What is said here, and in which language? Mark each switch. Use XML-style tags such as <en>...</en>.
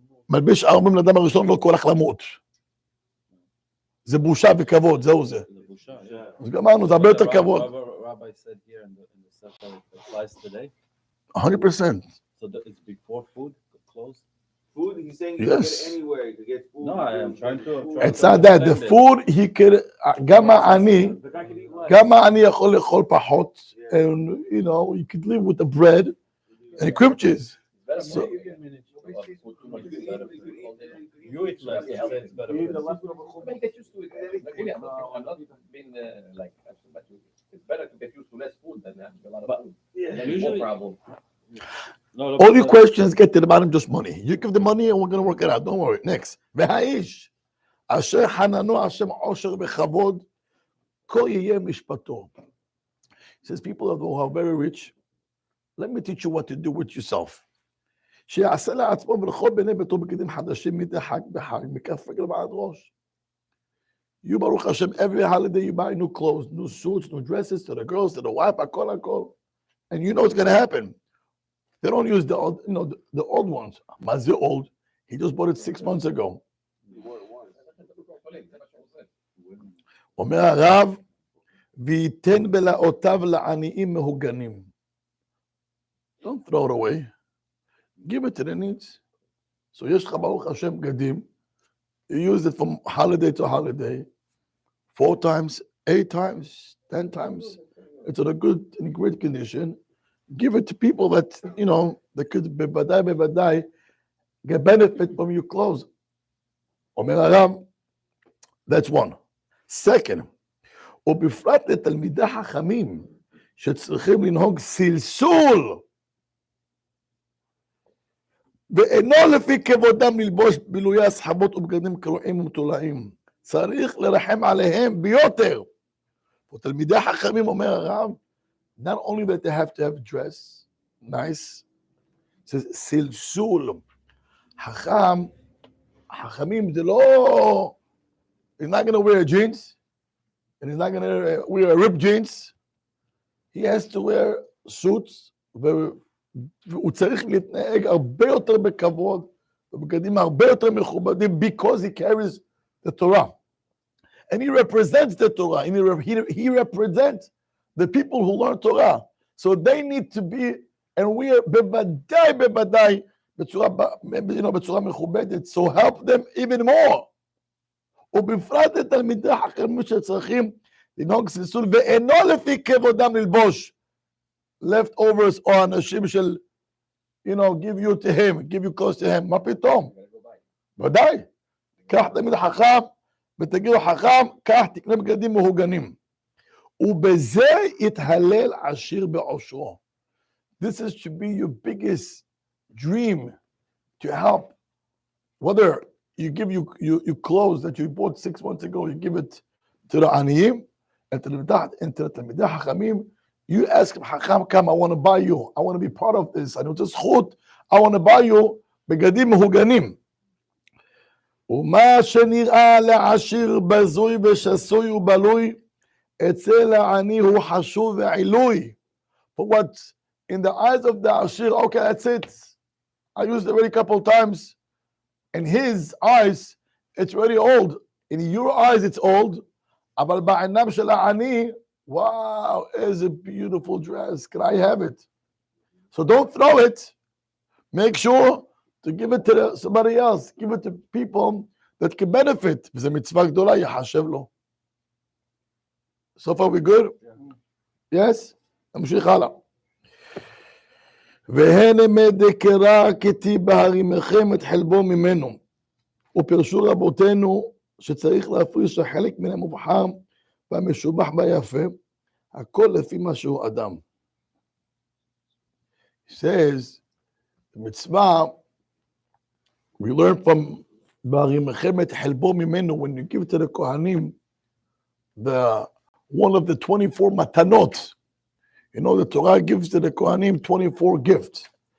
<he>מלביש ערומים לאדם הראשון לא כל כך למות. זה בושה וכבוד, זהו זה.</he> <en>the busha,</en> <he>אז גמרנו, זה הרבה יותר כבוד.</he> <en>Rabbi said here in the sefer it applies today. 100%. So it's before food, clothes. Food, he's saying you Yes. can get anywhere. You can get food. No, I am trying to. It's not that. The food, he could...</en> <he>גם העני,</he> <en>The guy can eat less.</en> <he>גם העני יכול לאכול פחות,</he> <en>and, you know, you could live with the bread and cream cheese. So, You eat less. It's better. You eat the leftover But you get used to it. I'm not being like, but it's better to get used to less food than having a lot of food. Then it's more problem. No, all your questions get to the bottom, just money. You give the money and we're going to work it out. Don't worry. Next.</en> <he>והאיש, אשר חננו השם עושר וכבוד, כה יהיה משפטו.</he> <en>He says, people who are very rich, let me teach you what to do with yourself.</en> <he>שיעשה לעצמו ולכל בני ביתו בגדים חדשים מדי חג בחג, מכף רגל ועד ראש.</he> <en>You, Baruch Hashem, every holiday you buy new clothes, new suits, new dresses to the girls, to the wife, akol. And you know what's going to happen. They don't use the old, you know, the old ones. Mazir old. He just bought it 6 months ago.</en> <he>אומר הרב, ויתן בלעותיו לעניים מהוגנים.</he> <en>Don't throw it away. Give it to the needs.</en> <he>So יש לך ברוך השם בגדים.</he> <en>You use it from holiday to holiday. 4 times, 8 times, 10 times. It's in a good, in great condition. Give it to people that, you know, that could bevadai get benefit from your clothes.</en> <he>אומר הרב,</he> <en>that's one.</en> <he>Second, ובפרט לתלמידי חכמים שצריכים לנהוג סלסול ואינו לפי כבודם ללבוש בילויי הסחבות ובגדים קרועים ומתולעים. צריך לרחם עליהם ביותר. ותלמידי חכמים, אומר הרב,</he> <en>not only that they have to have dress, nice, it says סלסול.</en> <he>חכמים זה לא,</he> <en>he's not going to wear jeans, and he's not going to wear ripped jeans. He has to wear suits,</en> <he>והוא צריך להתנהג הרבה יותר בכבוד, ובגדים הרבה יותר מכובדים,</he> <en>because he carries the Torah. And he represents the Torah, and he represents the people who learn Torah. So they need to be, and we are</en> <he>בוודאי, בצורה מכובדת,</he> <en>so help them even more.</en> <he>ובפרט לתלמידי חכמים שצריכים לנהוג סלסול, ואינו לפי כבודם ללבוש leftovers או אנשים של,</he> <en>you know, give you to him, give you close to him.</en> <he>מה פתאום? ודאי. קח תלמיד חכם, ותגיד לו חכם, קח תקנה בגדים מהוגנים. ובזה יתהלל עשיר בעושרו.</he> <en>This is to be your biggest dream, to help. Whether you give you clothes that you bought 6 months ago, you give it to the aniyim, and to the תלמידי חכמים, You ask him, Hakam, come, I want to buy you. I want to be part of this. I know it's zchut. I want to buy you</en> <he>בגדים מהוגנים. ומה שנראה לעשיר בזוי ושסוי ובלוי, אצל העני הוא חשוב ועילוי.</he> <en>For what in the eyes of the Ashir, okay, that's it. I used it already a couple of times. In his eyes, it's already old. In your eyes, it's old.</en> <he>אבל בעינם של העני,</he> <en>wow, is a beautiful dress. Can I have it? So don't throw it. Make sure to give it to somebody else. Give it to people that can benefit.</en> <he>וזה מצווה גדולה, יחשב לו.</he> <en>So far we good? Yes?</en> <he>נמשיך הלאה. והנה מדקרה כתיב בהרימכם את חלבו ממנו. ופרשו רבותינו שצריך להפריש החלק מן המובחר והמשובח ביפה, הכל לפי מה שהוא אדם.</he> <en>He says, the mitzvah, we learn from</en> <he>בהרימכם את חלבו ממנו,</he> <en>when you give to the Kohanim, one of the 24 matanot. You know, the Torah gives to the Kohanim 24 gifts.</en>